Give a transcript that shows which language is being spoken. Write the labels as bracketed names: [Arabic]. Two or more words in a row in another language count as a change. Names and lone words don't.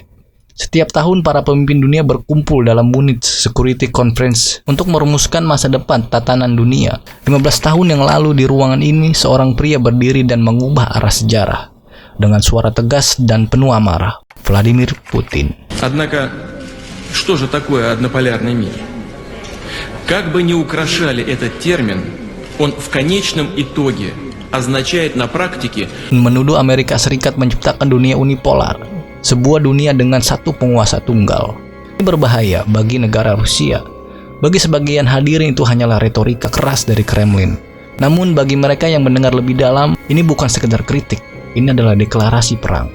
[Indonesian] Setiap tahun para pemimpin dunia berkumpul dalam Munich Security Conference untuk merumuskan masa depan tatanan dunia. 15 tahun yang lalu di ruangan ini, seorang pria berdiri dan mengubah arah sejarah. Dengan suara tegas dan penuh amarah, Vladimir Putin. [Russian] Однако, что же такое однополярный мир? Как бы ни украшали этот термин, он в конечном итоге означает на практике [Indonesian] menuduh Amerika Serikat menciptakan dunia unipolar, sebuah dunia dengan satu penguasa tunggal. Ini berbahaya bagi negara Rusia. Bagi sebagian hadirin itu hanyalah retorika keras dari Kremlin. Namun bagi mereka yang mendengar lebih dalam, ini bukan sekedar kritik, ini adalah deklarasi perang.